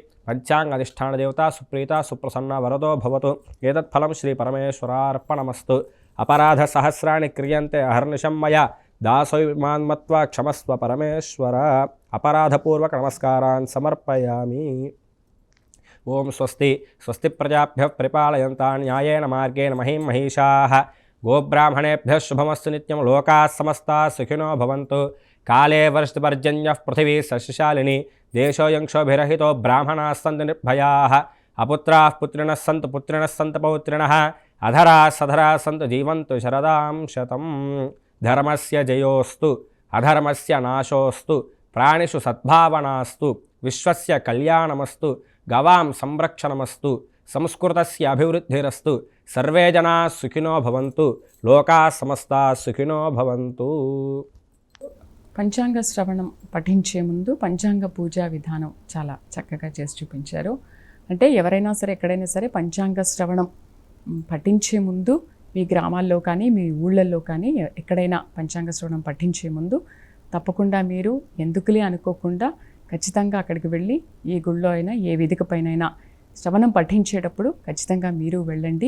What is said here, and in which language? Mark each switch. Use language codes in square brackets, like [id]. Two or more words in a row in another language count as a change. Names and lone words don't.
[sa] పంచాంగధిష్టానదేవత సుప్రీత సుప్రసన్న వరదో భవతు ఏతత్ఫలం శ్రీ పరమేశ్వరార్పణమస్తు అపరాధ సహస్రాన్ని క్రియంతే అహర్నిశం మయా దాసోమాన్మత్వా క్షమస్వ పరమేశ్వర అపరాధపూర్వక నమస్కారాన్ సమర్పయామి. ఓం స్వస్తి స్వస్తి ప్రజాభ్య పరిపాలయంతా న్యాయేన మార్గేణ మహిం మహిషాః గోబ్రాహ్మణేభ్యः శుభమస్తు నిత్యం లోకాः సమస్తాः సుఖినో భవంతు కాలే వర్షతిపర్జన్యः పృథివీ సస్యశాలిని దేశోऽयं క్షోభిరహితో బ్రాహ్మణాः సంతు నిర్భయాः అపుత్రాः పుత్రిణः సంతు పుత్రిణः సంతు పౌత్రిణः అధరాः సధరాः సంతు జీవంతు శరదాం శతం. ధర్మస్య జయోస్తు అధర్మస్య నాశోస్తు ప్రాణిషు సద్భావనాస్తు విశ్వస్య కళ్యాణమస్తు గవాం సంరక్షణమస్తు సంస్కృతస్య అభివృద్ధిరస్తు సర్వే జనాः సుఖినో భవంతు లోకాः సమస్తాः సుఖినో భవంతు. [te] పంచాంగ శ్రవణం పఠించే ముందు పంచాంగ పూజా విధానం చాలా చక్కగా చేసి చూపించారు. అంటే ఎవరైనా సరే ఎక్కడైనా సరే పంచాంగ శ్రవణం పఠించే ముందు మీ గ్రామాల్లో కానీ మీ ఊళ్ళల్లో కానీ ఎక్కడైనా పంచాంగ శ్రవణం పఠించే ముందు తప్పకుండా మీరు ఎందుకులే అనుకోకుండా ఖచ్చితంగా అక్కడికి వెళ్ళి ఏ గుళ్ళో అయినా ఏ వేదిక పైనైనా శ్రవణం పఠించేటప్పుడు ఖచ్చితంగా మీరు వెళ్ళండి.